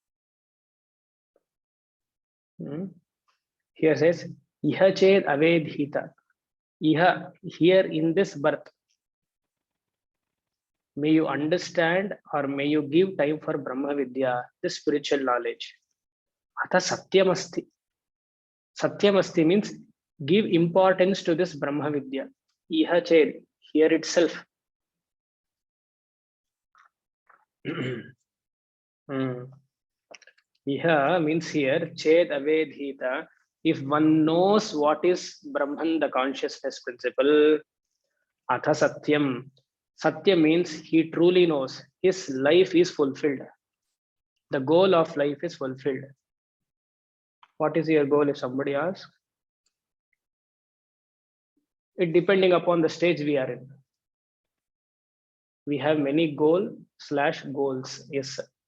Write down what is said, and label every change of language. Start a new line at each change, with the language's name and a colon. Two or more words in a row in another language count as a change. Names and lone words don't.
English: Here says,
Sanskrit: Iha ched avedhita.
English: Iha, here in this birth, may you understand or may you give time for
Sanskrit: Brahma Vidya,
English: the spiritual knowledge.
Sanskrit: Atha satyamasti.
English: Satyamasti means give importance to this
Sanskrit: Brahma Vidya. Iha ched,
English: here itself. Iha means here,
Sanskrit: ched avedhita.
English: If one knows what is Brahman, the consciousness principle,
Sanskrit: atha satyam.
English: Satya means he truly knows his life is fulfilled. The goal of life is fulfilled. What is your goal if somebody asks? It depending upon the stage we are in. We have many goals. Yes, sir.